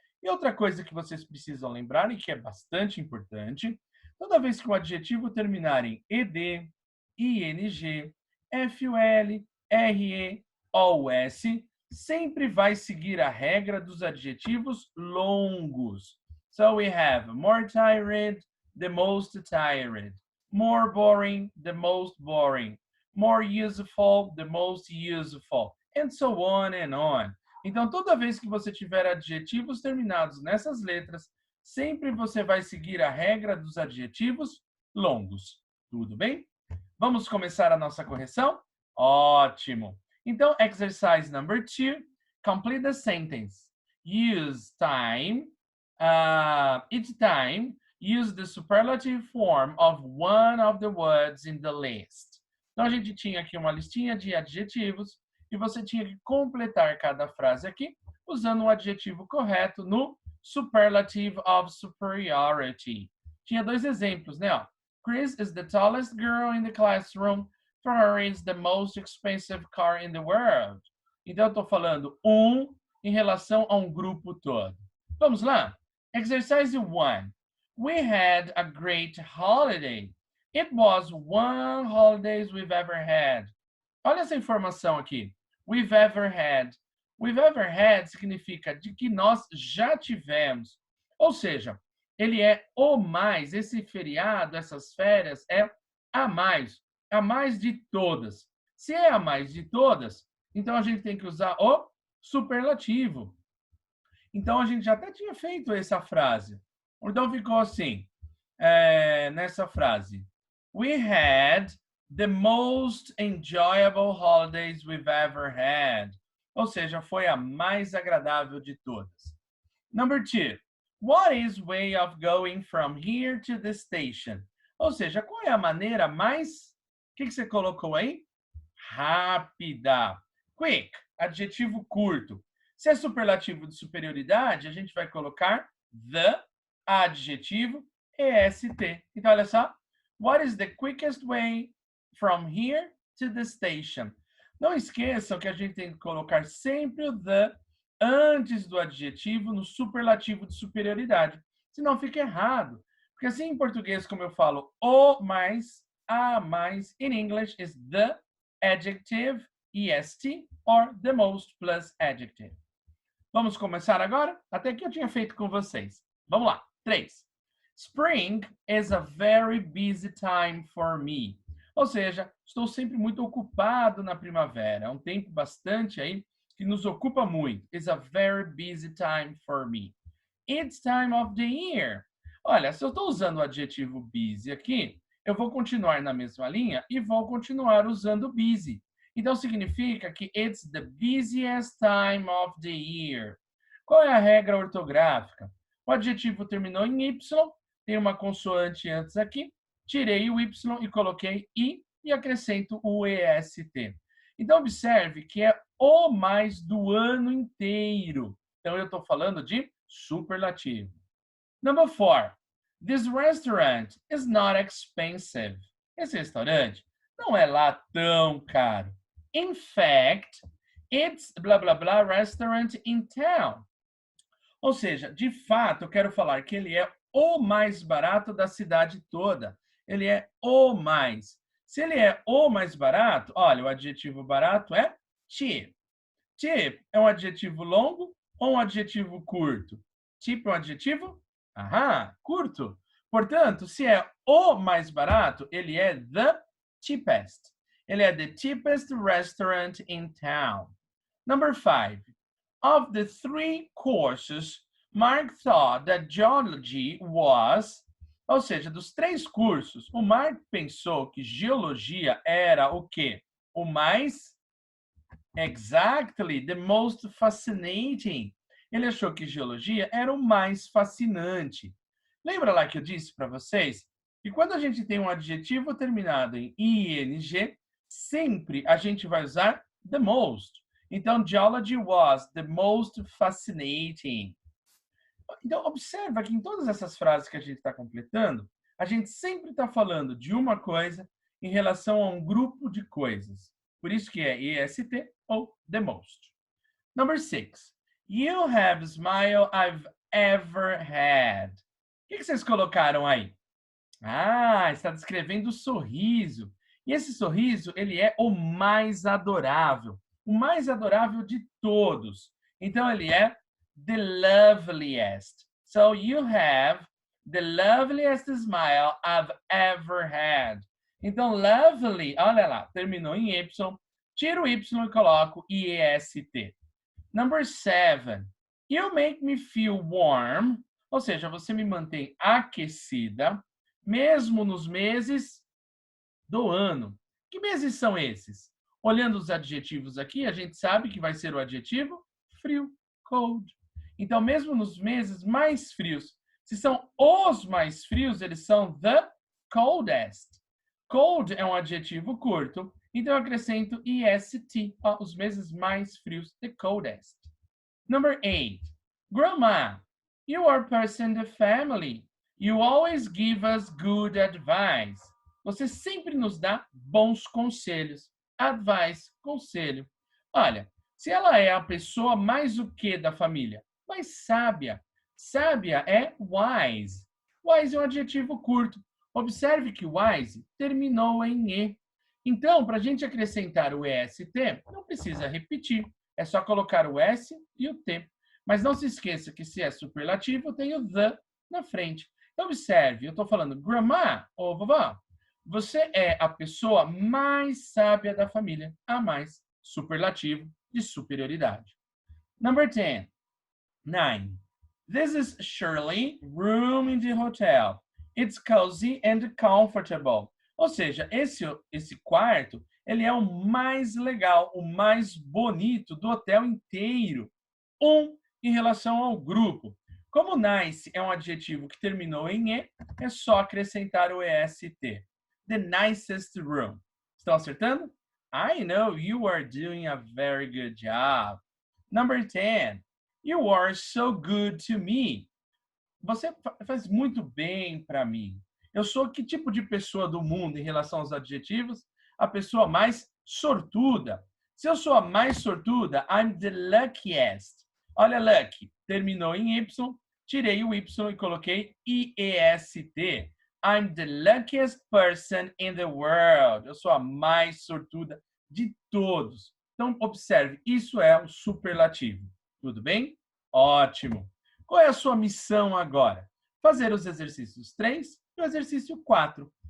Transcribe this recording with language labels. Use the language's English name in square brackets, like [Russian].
[Portuguese] E outra coisa que vocês precisam lembrar, e que é bastante importante, toda vez que o adjetivo terminar em ed, ing, ful, re, ous, sempre vai seguir a regra dos adjetivos longos. [English] So we have more tired, the most tired. More boring, the most boring. More useful, the most useful. And so on and on. [Portuguese] Então, toda vez que você tiver adjetivos terminados nessas letras, sempre você vai seguir a regra dos adjetivos longos. Tudo bem? Vamos começar a nossa correção? Ótimo! Então, [English] exercise number 2, complete the sentence. Use time, each time, use the superlative form of one of the words in the list. [Portuguese] Então, a gente tinha aqui uma listinha de adjetivos e você tinha que completar cada frase aqui usando um adjetivo correto no superlative of superiority. Tinha dois exemplos, né? Ó. [English] Chris is the tallest girl in the classroom. Ferrari is the most expensive car in the world. [Portuguese] Então, eu estou falando um em relação a um grupo todo. Vamos lá? [English] Exercise 1. We had a great holiday. It was one holidays we've ever had. [Portuguese] Olha essa informação aqui. [English] We've ever had. We've ever had [Portuguese] significa de que nós já tivemos. Ou seja, ele é o mais. Esse feriado, essas férias, é a mais de todas. Se é a mais de todas, então a gente tem que usar o superlativo. Então a gente já até tinha feito essa frase. Então ficou assim, nessa frase. [English] We had the most enjoyable holidays we've ever had. [Portuguese] Ou seja, foi a mais agradável de todas. [English] Number 2. What is way of going from here to the station? [Portuguese] Ou seja, qual é a maneira mais... O que você colocou aí? Rápida. Quick, adjetivo curto. Se é superlativo de superioridade, a gente vai colocar the, adjetivo, est. Então, olha só. [English] What is the quickest way from here to the station? [Portuguese] Não esqueçam que a gente tem que colocar sempre o the antes do adjetivo no superlativo de superioridade. Senão fica errado. Porque assim em português, como eu falo, o mais, a mais, [English] in English is the adjective, est, or the most plus adjective. [Portuguese] Vamos começar agora? Até que eu tinha feito com vocês. Vamos lá. 3. [English] Spring is a very busy time for me. [Portuguese] Ou seja, estou sempre muito ocupado na primavera. É um tempo bastante aí que nos ocupa muito. [English] It's a very busy time for me. It's time of the year. [Portuguese] Olha, se eu estou usando o adjetivo busy aqui, eu vou continuar na mesma linha e vou continuar usando busy. Então, significa que [English] it's the busiest time of the year. [Portuguese] Qual é a regra ortográfica? O adjetivo terminou em Y, tem uma consoante antes aqui, tirei o Y e coloquei I e acrescento o EST. Então, observe que é o mais do ano inteiro. Então, eu estou falando de superlativo. [English] Number 4. This restaurant is not expensive. [Portuguese] Esse restaurante não é lá tão caro. [English] In fact, it's blah blah blah restaurant in town. [Portuguese] Ou seja, de fato, eu quero falar que ele é o mais barato da cidade toda. Ele é o mais. Se ele é o mais barato, olha, o adjetivo barato é cheap. Cheap é um adjetivo longo ou um adjetivo curto? Cheap é um adjetivo? Curto. Portanto, se é o mais barato, ele é [English] the cheapest. [Portuguese] Ele é [English] the cheapest restaurant in town. Number 5. Of the 3 courses, Mark thought that geology was... [Portuguese] Ou seja, dos 3 cursos, o Mark pensou que geologia era o quê? O mais... [English] Exactly, the most fascinating. [Portuguese] Ele achou que geologia era o mais fascinante. Lembra lá que eu disse para vocês que quando a gente tem um adjetivo terminado em ing, sempre a gente vai usar the most. Então, [English] geology was the most fascinating. [Portuguese] Então, observa que em todas essas frases que a gente está completando, a gente sempre está falando de uma coisa em relação a um grupo de coisas. Por isso que é EST ou the most. [English] Number 6. You have smile I've ever had. [Portuguese] O que vocês colocaram aí? Está descrevendo o sorriso. E esse sorriso, ele é o mais adorável de todos. Então, ele é [English] the loveliest. So, you have the loveliest smile I've ever had. [Portuguese] Então, lovely, olha lá, terminou em Y, tiro o Y e coloco IEST. [English] Number 7. You make me feel warm. [Portuguese] Ou seja, você me mantém aquecida, mesmo nos meses do ano. Que meses são esses? Olhando os adjetivos aqui, a gente sabe que vai ser o adjetivo frio, cold. Então, mesmo nos meses mais frios, se são os mais frios, eles são [English] the coldest. [Portuguese] Cold é um adjetivo curto, então eu acrescento est, os meses mais frios, [English] the coldest. Number 8. Grandma, you are person in the family. You always give us good advice. [Portuguese] Você sempre nos dá bons conselhos. Advice, conselho. Olha, se ela é a pessoa mais o que da família? Mais sábia. Sábia é wise. Wise é um adjetivo curto. Observe que wise terminou em E. Então, para a gente acrescentar o EST, não precisa repetir. É só colocar o S e o T. Mas não se esqueça que se é superlativo, tem o the na frente. Então, observe, eu estou falando grandma ou vovó. Você é a pessoa mais sábia da família. A mais, superlativo de superioridade. [English] Number 10. 9. This is Shirley room in the hotel. It's cozy and comfortable. [Portuguese] Ou seja, esse quarto, ele é o mais legal, o mais bonito do hotel inteiro. Em relação ao grupo. Como nice é um adjetivo que terminou em E, é só acrescentar o EST. [English] The nicest room. [Portuguese] Estão acertando? [English] I know you are doing a very good job. Number 10. You are so good to me. [Portuguese] Você faz muito bem para mim. Eu sou que tipo de pessoa do mundo em relação aos adjetivos? A pessoa mais sortuda. Se eu sou a mais sortuda, [English] I'm the luckiest. [Portuguese] Olha, lucky, terminou em Y, tirei o Y e coloquei IEST. [English] I'm the luckiest person in the world. [Portuguese] Eu sou a mais sortuda de todos. Então, observe, isso é um superlativo. Tudo bem? Ótimo. Qual é a sua missão agora? Fazer os exercícios 3 e o exercício 4.